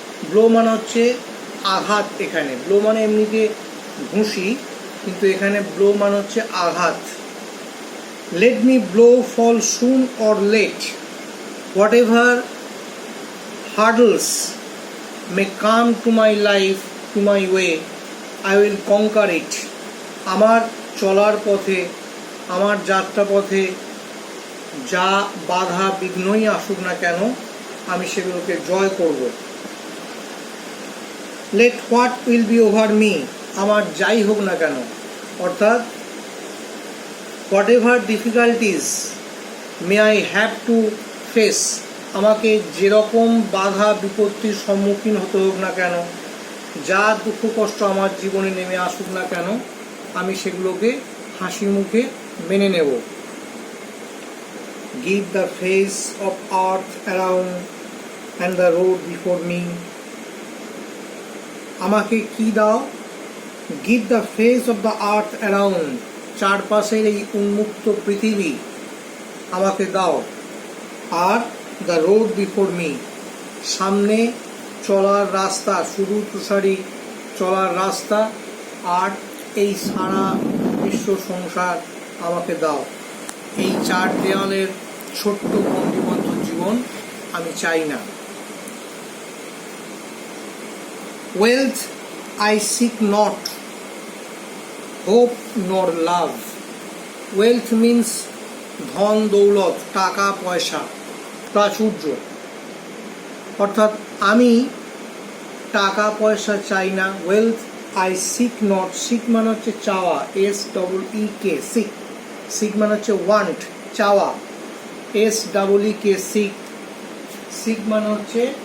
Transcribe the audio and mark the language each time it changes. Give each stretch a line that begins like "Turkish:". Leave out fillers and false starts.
Bangla: blow মানে হচ্ছে আঘাত, এখানে blow মানে এমনিতে ঘুষি, কিন্তু এখানে blow মানে হচ্ছে আঘাত।
English: Let me blow, fall soon or late, whatever hurdles may come to my life, to my way, I will conquer it.
Bangla: আমার চলার পথে, আমার যাত্রা পথে যা বাধা বিঘ্নই আসুক না কেন, আমি সেগুলোকে জয় করব।
English: Let what will be over me,
Bangla: আমার যাই হোক না কেন, অর্থাৎ
English: whatever difficulties may I have to face,
Bangla: আমাকে যেরকম বাধা বিপত্তির সম্মুখীন হতে হোক না কেন, যা দুঃখ কষ্ট আমার জীবনে নেমে আসুক না কেন, আমি সেগুলোকে হাসি মুখে মেনে নেব।
English: Give the face of earth around and the road before me,
Bangla: আমাকে কি দাও?
English: Give the face of the earth around,
Bangla: চারপাশের এই উন্মুক্ত পৃথিবী আমাকে দাও। Are
English: the road before me,
Bangla: সামনে চলার রাস্তা, শুধু তুষারি চলার রাস্তা, আর এই সারা বিশ্ব সংসার আমাকে দাও। এই চার দেওয়ালের ছোট্ট বন্দিবদ্ধ জীবন আমি চাই না।
English: Wealth I seek not, hope nor love. Wealth means
Bangla: ধন দৌলত, টাকা পয়সা, প্রাচুর্য, অর্থাৎ আমি টাকা পয়সা চাই না।
English: wealth I seek not,
Bangla: sick মানে হচ্ছে চাওয়া, SEEK, সিক, সিক মানে হচ্ছে ওয়ান্ট, চাওয়া, SEEK, সিক মানে হচ্ছে